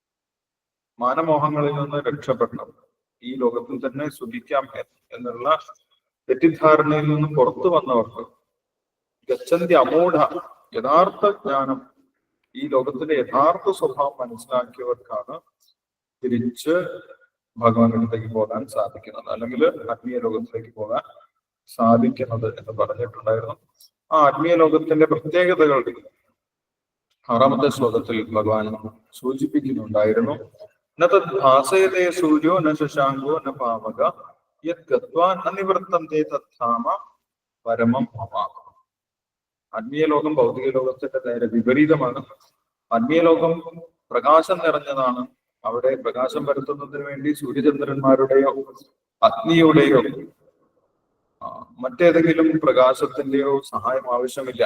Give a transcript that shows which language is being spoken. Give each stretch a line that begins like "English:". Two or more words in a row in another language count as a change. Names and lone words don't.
Malayalam: മാനമോഹങ്ങളിൽ നിന്ന് രക്ഷപ്പെടണം, ഈ ലോകത്തിൽ തന്നെ സുഖിക്കാം എന്നുള്ള തെറ്റിദ്ധാരണയിൽ നിന്ന് പുറത്തു വന്നവർക്ക്,
Sanskrit: ഗച്ഛന്തി അമൂഢ,
Malayalam: യഥാർത്ഥ ജ്ഞാനം, ഈ ലോകത്തിന്റെ യഥാർത്ഥ സ്വഭാവം മനസ്സിലാക്കിയവർക്കാണ് തിരിച്ച് ഭഗവാനിടത്തേക്ക് പോകാൻ സാധിക്കുന്നത്, അല്ലെങ്കിൽ ആത്മീയ ലോകത്തിലേക്ക് പോകാൻ സാധിക്കുന്നത് എന്ന് പറഞ്ഞിട്ടുണ്ടായിരുന്നു. ആ ആത്മീയ ലോകത്തിന്റെ പ്രത്യേകതകൾ 6-ാമത്തെ ശ്ലോകത്തിൽ ഭഗവാൻ സൂചിപ്പിക്കുന്നുണ്ടായിരുന്നു.
Sanskrit: ന തദ് ഭാസയതേ സൂര്യോ ന ശശാങ്കോ ന പാവക യത് ഗത്വാ ന നിവർത്തന്തേ തദ്ധാമ പരമം മമ.
Malayalam: ആത്മീയ ലോകം ഭൗതിക ലോകത്തിന്റെ നേരെ വിപരീതമാണ്. ആത്മീയ ലോകം പ്രകാശം നിറഞ്ഞതാണ്. അവിടെ പ്രകാശം പരത്തുന്നതിന് വേണ്ടി സൂര്യചന്ദ്രന്മാരുടെയോ അഗ്നിയുടെയോ മറ്റേതെങ്കിലും പ്രകാശത്തിന്റെയോ സഹായം ആവശ്യമില്ല.